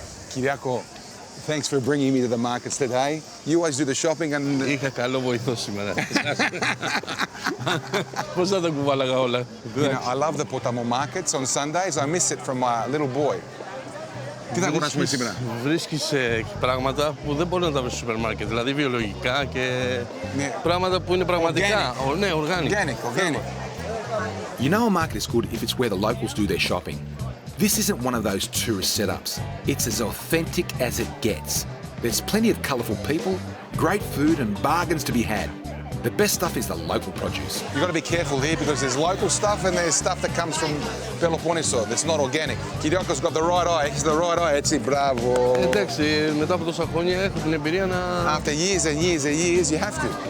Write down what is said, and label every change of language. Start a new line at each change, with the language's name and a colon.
English: Kyriako, thanks for bringing me to the markets today. You always do the shopping and...
Greek: Είχα καλό βοηθό σήμερα. Πώς θα τα κουβάλαγα όλα.
English: You know, I love the Potamo markets on Sundays. I miss it from my little boy.
Greek: Τι θα αγοράσουμε σήμερα? Βρίσκεις πράγματα που δεν μπορεί να τα βρεις στο σούπερ μάρκετ. Δηλαδή βιολογικά και πράγματα που είναι πραγματικά. Ναι, organic.
English: You know a market is good if it's where the locals do their shopping. This isn't one of those tourist setups. It's as authentic as it gets. There's plenty of colourful people, great food and bargains to be had. The best stuff is the local produce. You've got to be careful here because there's local stuff and there's stuff that comes from Peloponneso that's not organic. Kyriako's got the right eye. He's the right eye. Έτσι, bravo.
Greek: Εντάξει, μετά από τόσα χρόνια έχω την εμπειρία να...
English: After years and years and years, you have to.